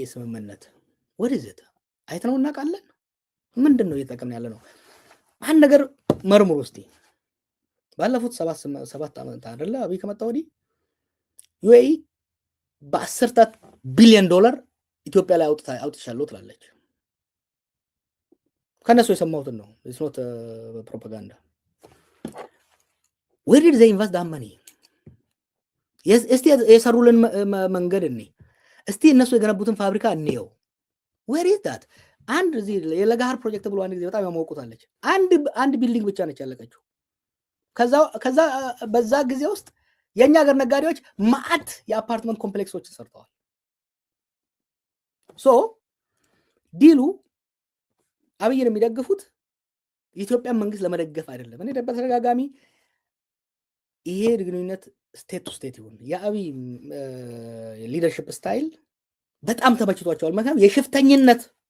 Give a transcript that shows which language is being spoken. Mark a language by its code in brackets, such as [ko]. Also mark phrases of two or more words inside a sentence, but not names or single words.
[am] ስምምነት ወደዚህ አይተነው እናውቃለን ምንድነው እየተጠቀምን ያለ ነው አንድ ነገር መርምሩ እስቲ ባለፉት 7 ዓመታት አይደለ አብይ ከመጣ ወዲህ ዩኤኢ በ10 ቢሊዮን ዶላር ኢትዮጵያ ላይ አውጥቻለሁ ትላለች ከነሱ የሰማሁትን ነው [en] it's not propaganda where did they invest that money [am] እስቲ የሰሩልን መንገድ እኔ እስቲ እነሱ የገነቡትን ፋብሪካ እንየው [en] where is that [am] አንድ እዚህ የለጋሃር ፕሮጀክት ብሎ አንድ ጊዜ በጣም ያሞቁታለች አንድ ቢልዲንግ ብቻ ነች ያለቀችው ከዛ በዛ ጊዜ ውስጥ የኛ ሀገር ነጋዴዎች ማአት የአፓርትመንት ኮምፕሌክሶችን ሰርተዋል ሶ ዲሉ አብይን የሚደግፉት የኢትዮጵያ መንግስት ለመደገፍ አይደለም እኔ በተደጋጋሚ ይሄ ግንኙነት [en] state to state [am] ይሁን የአብይ [en] leadership style [am] በጣም ተመችቷቸዋል ምክንያቱም የሽፍተኝነት